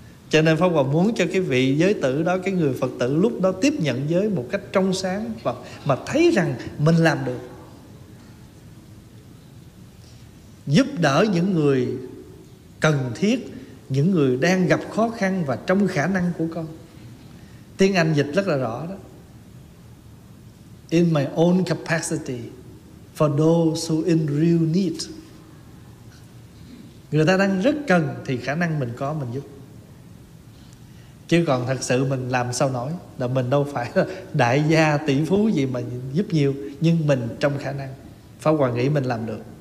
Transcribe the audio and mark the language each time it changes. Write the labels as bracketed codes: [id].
[vi] Cho nên Pháp Hòa muốn cho cái vị giới tử đó, cái người Phật tử lúc đó tiếp nhận giới một cách trong sáng và mà thấy rằng mình làm được. Giúp đỡ những người cần thiết, những người đang gặp khó khăn và trong khả năng của con. Tiếng Anh dịch rất là rõ đó. [en] In my own capacity for those who in real need. [vi] Người ta đang rất cần thì khả năng mình có mình giúp. Chứ còn thật sự mình làm sao nổi, là mình đâu phải đại gia tỷ phú gì mà giúp nhiều, nhưng mình trong khả năng, Pháp Hòa nghĩ mình làm được.